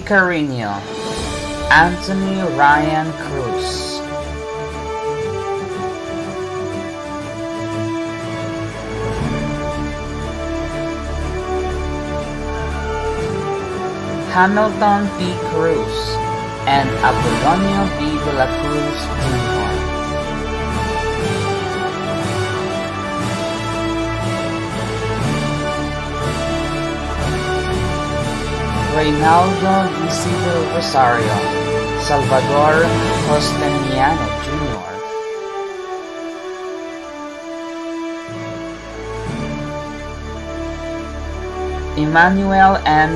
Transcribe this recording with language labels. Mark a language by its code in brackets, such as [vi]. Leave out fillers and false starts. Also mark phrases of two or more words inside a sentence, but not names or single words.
[en] Carino, Anthony Ryan Cruz, Hamilton P. Cruz, and Apolonio B. de la Cruz Jr. Reynaldo Isidro Rosario, Salvador Costaniano Jr., Emmanuel N.